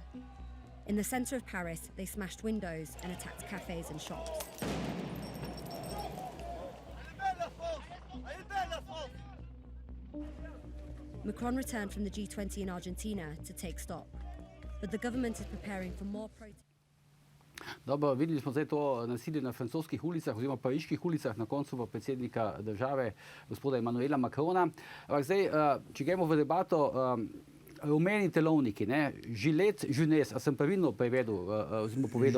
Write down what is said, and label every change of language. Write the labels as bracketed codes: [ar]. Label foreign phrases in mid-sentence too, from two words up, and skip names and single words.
[en] In the centre of Paris, they smashed windows and attacked cafes and shops. Macron returned from the G20 in Argentina to take stock, but the government is preparing for more protests. [sl] Dobro, videli smo zdaj to nasilje na francoskih ulicah oziroma pariških ulicah, na koncu pa predsednika države, gospoda Emmanuela Macrona. Ampak zdaj, če gremo v debato, rumeni telovniki, ne, [fr] Gilet Jeunesse, [sl] a sem pravilno prevedel, oziroma povedal?